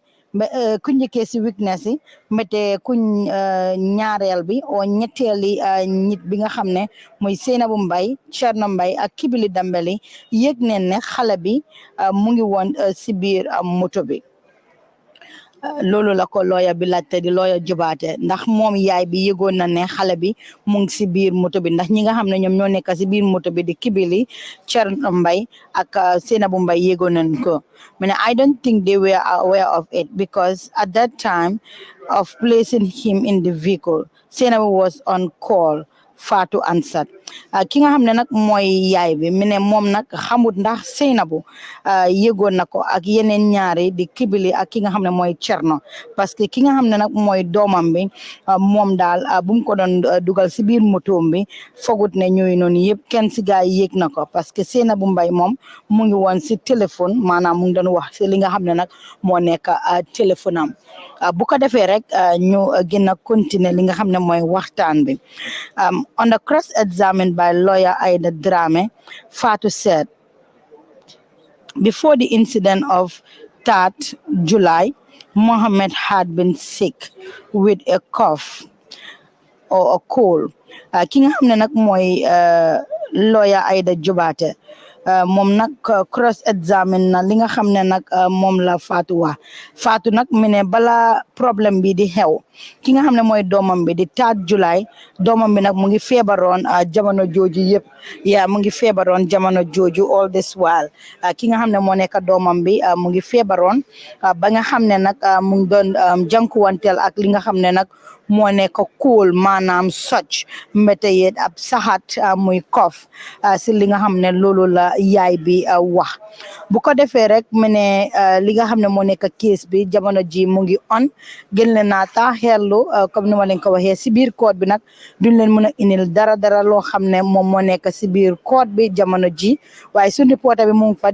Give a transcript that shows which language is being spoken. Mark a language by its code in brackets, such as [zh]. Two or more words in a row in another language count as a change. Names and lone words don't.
[wo] Ku njëkkee si weakness yi mbete ku ñaareel bi o ñetteeli nit bi nga xam ne mooy Sainabou Mbye Mbye ak Kibili Dambeli yëg neen ne xale bi mu ngi woon si biir moto bi loolu la ko lawyer bi laajte di lawyer Jobaate ndax moom yaay bi yëgoon na ne xale bi mu ngi si biir moto bi ndax ñi nga xam ne ñoom ñoo nekk si biir moto bi di Kibili Mbye ak Sainabou Mbye yëgoon nañ ko [en] I don't think they were aware of it because at that time of placing him in the vehicle, Sainabou was on call. Fatou answered. [wo] Ki nga xam ne nag mooy yaay bi mu ne moom nag xamut ndax Sainabou yëgoon na ko ak yeneen ñaari di Kibili ak ki nga xam ne mooy Cerno parce que ki nga xam ne nag mooy doomam bi moom daal bu mu ko doon dugal si biir motoom bi fogut ne ñooy noonu yëpp kenn si gaa yi yëg na ko parce que Sainabou Mbye moom mu ngi woon si téléphone maanaam mu ngi doon wax si li nga xam ne nag moo nekk téléphone am bu ko defee rek ñu gën a continuer li nga xam ne mooy waxtaan bi [en] on the cross-examined by lawyer Aida Drame, Fatou said, before the incident of 3rd July, Mohammed had been sick with a cough or a cold. [wo] Ki nga xam ne nag mooy lawyer Aida Jobaate moom nag [en] cross examine [wo] na li nga xam ne nag moom la Fatou wax Fatou nag mu ne bala problème bi di xew ki nga xam ne mooy doomam bi di 3rd July doomam bi nag mu ngi feebaroon jamono jooju yëpp mu ngi feebaroon jamono jooju [en] all this while [wo] ki nga xam ne moo nekk doomam bi mu ngi feebaroon ba nga xam ne nag mu ngi doon jànkuwanteel ak li nga xam ne nag moo nekk cool maanaam socc mbete yet ab saxat muy kof si li nga xam ne loolu la yaay bi wax bu ko defee rek mu ne li nga xam ne moo nekk case bi jamono ji mu ngi on gën leen naa taaxeerlu comme ni ma leen ko waxee si biir court bi nag duñ leen mën a indil dara loo xam ne moom moo nekk si biir court bi jamono ji waaye suñu reporter bi mu ngi fa